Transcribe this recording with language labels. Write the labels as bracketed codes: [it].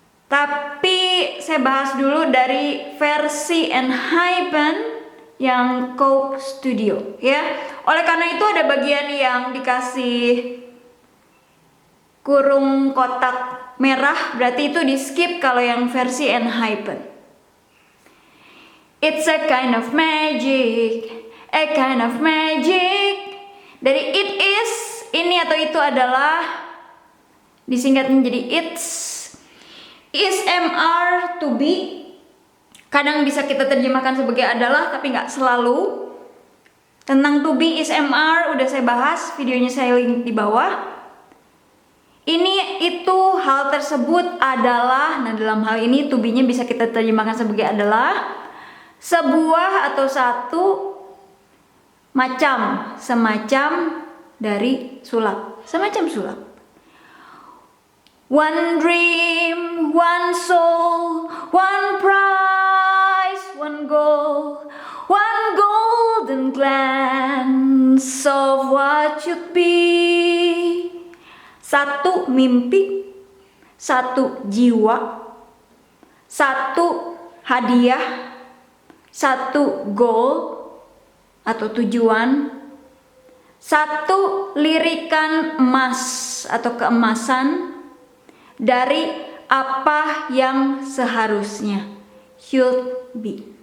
[id] Tapi saya bahas dulu dari versi Enhypen yang Coke Studio, ya. Oleh karena itu ada bagian yang dikasih kurung kotak merah, berarti itu di skip kalau yang versi Enhypen. [en] It's a kind of magic, a kind of magic. [id] Dari it is, ini atau itu adalah disingkat menjadi it's. Is mr to be. Kadang bisa kita terjemahkan sebagai adalah, tapi nggak selalu. Tentang to be is mr udah saya bahas, videonya saya link di bawah. Ini, itu, hal tersebut adalah. Nah, dalam hal ini to be-nya bisa kita terjemahkan sebagai adalah sebuah atau satu macam, semacam dari sulap, semacam sulap. [en] One dream, one soul, one prize, one goal, one golden glance of what should be. [id] Satu mimpi, satu jiwa, satu hadiah, satu goal atau tujuan, satu lirikan emas atau keemasan dari apa yang seharusnya, should be.